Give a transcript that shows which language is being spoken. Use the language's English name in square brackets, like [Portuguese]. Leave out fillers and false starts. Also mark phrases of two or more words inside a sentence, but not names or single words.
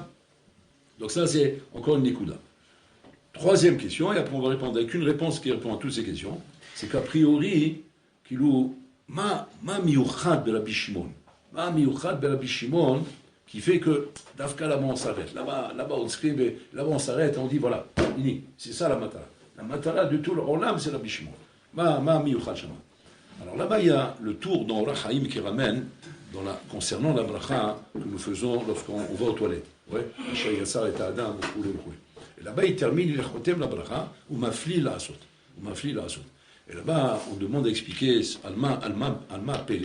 [French] Donc ça, c'est encore une nikuda. Troisième question, et après on va répondre avec une réponse qui répond à toutes ces questions, c'est qu'a priori, [Hebrew] מה מיוחד [French] de Rabbi Shimon, [Hebrew] מה מיוחד [French] de Rabbi Shimon, qui fait que, d'Afka, là-bas on s'arrête, là-bas on scribe, là-bas on s'arrête, on dit voilà, fini, c'est ça la matara. La matara de tout le Olam, c'est Rabbi Shimon. [Hebrew] מה מיוחד שמה. [French] Alors là-bas, il y a le tour dans Rachaim qui ramène concernant la bracha que nous faisons lorsqu'on va aux toilettes. Ouais, et Adam, et là-bas, il termine, il chotem la bracha, [Hebrew] ומפליא לעשות. [French] Et là-bas, on demande à expliquer Alma Pelé.